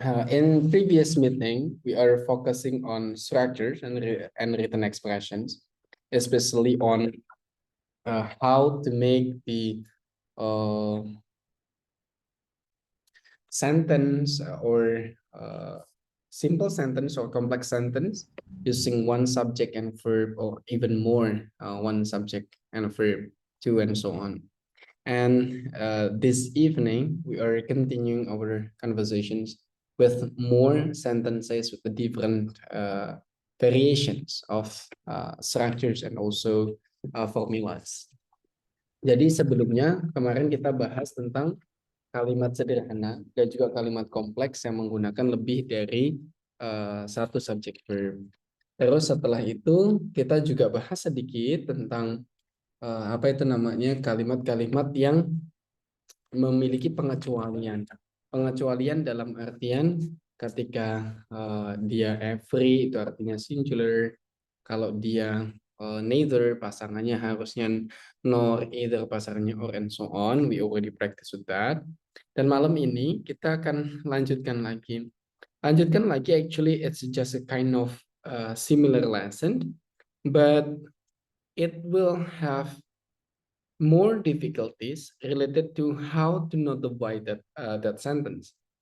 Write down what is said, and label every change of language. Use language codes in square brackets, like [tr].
[en] In previous meeting, we are focusing on structures and written expressions, especially on how to make the uh, sentence or simple sentence or complex sentence using one subject and verb, or even more, one subject and a verb, two, and so on. And this evening, we are continuing our conversations with more sentences with the different variations of structures and also formulas. [id] Jadi sebelumnya kemarin kita bahas tentang kalimat sederhana dan juga kalimat kompleks yang menggunakan lebih dari satu subjek verb. Terus setelah itu kita juga bahas sedikit tentang apa itu namanya, kalimat-kalimat yang memiliki pengecualian. Pengecualian dalam artian ketika dia every itu artinya singular, kalau dia neither pasangannya harusnya nor, either pasangannya or, and so on. [en] We already practice with that. [id] Dan malam ini kita akan lanjutkan lagi. [en] Actually it's just a kind of similar lesson, but it will have more difficulties related to how to notify that sentence.